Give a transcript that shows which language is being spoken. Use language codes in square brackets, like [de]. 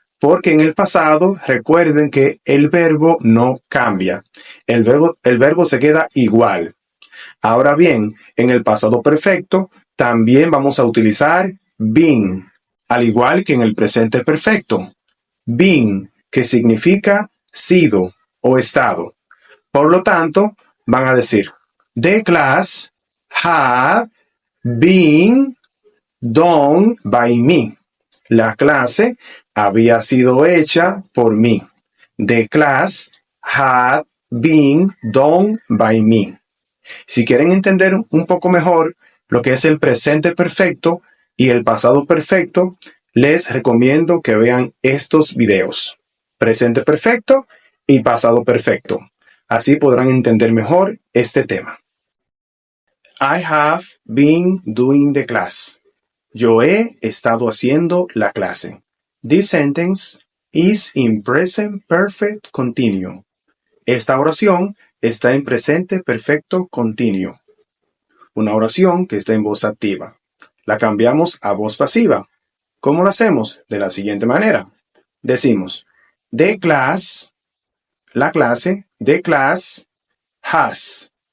[es] Porque en el pasado, recuerden que el verbo no cambia. El verbo se queda igual. Ahora bien, en el pasado perfecto, también vamos a utilizar been, al igual que en el presente perfecto. Been, que significa sido o estado. Por lo tanto, van a decir, the class had been done by me. La clase había sido hecha por mí. [en] The class had been done by me. [es] Si quieren entender un poco mejor lo que es el presente perfecto y el pasado perfecto, les recomiendo que vean estos videos. Presente perfecto y pasado perfecto. Así podrán entender mejor este tema. [en] I have been doing the class. [es] Yo he estado haciendo la clase. [en] This sentence is in present perfect continuous. [es] Esta oración está en presente perfecto continuo. Una oración que está en voz activa. La cambiamos a voz pasiva. ¿Cómo lo hacemos? De la siguiente manera. [en] Decimos, the class, la clase, the class has.